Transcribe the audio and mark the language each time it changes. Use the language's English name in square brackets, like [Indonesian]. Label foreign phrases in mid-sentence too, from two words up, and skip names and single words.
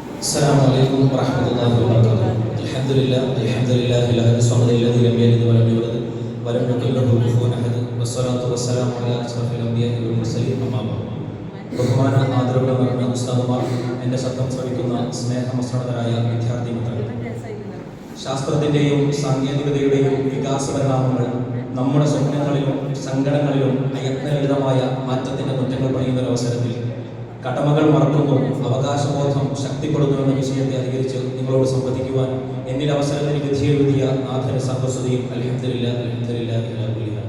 [Arabic] السلام عليكم ورحمة الله وبركاته. الحمد لله الصمد الذي لم يلد ولم يولد ولم يكن له كفوا أحد والصلاة والسلام على أشرف الأنبياء والمرسلين أما بعد. [Malayalam] ബഹുമാന ആദരവുകൾ നിറഞ്ഞ ഉസ്താദുമാർ, എൻ്റെ ശബ്ദം ശ്രവിക്കുന്ന സ്നേഹമസ്രണരായ വിദ്യാർത്ഥി മിത്രങ്ങൾ, ശാസ്ത്രത്തിൻ്റെയും സാങ്കേതികതയുടെയും വികാസ പരിണാമങ്ങൾ നമ്മുടെ സ്വപ്നങ്ങളിലും സങ്കടങ്ങളിലും അയത്നലളിതമായ മാറ്റത്തിൻ്റെ കുറ്റങ്ങൾ പണിയുന്ന അവസരത്തിൽ കടമകൾ മറക്കുമ്പോൾ അവകാശബോധം ശക്തിപ്പെടുന്നു എന്ന വിഷയത്തെ അധികരിച്ച് നിങ്ങളോട് സംവദിക്കുവാൻ എന്നിൽ അവസരത്തിൽ വിധിയെഴുതിയ നാഥന സർവസ്വതിയും അൽഹംദുലില്ലാഹ്.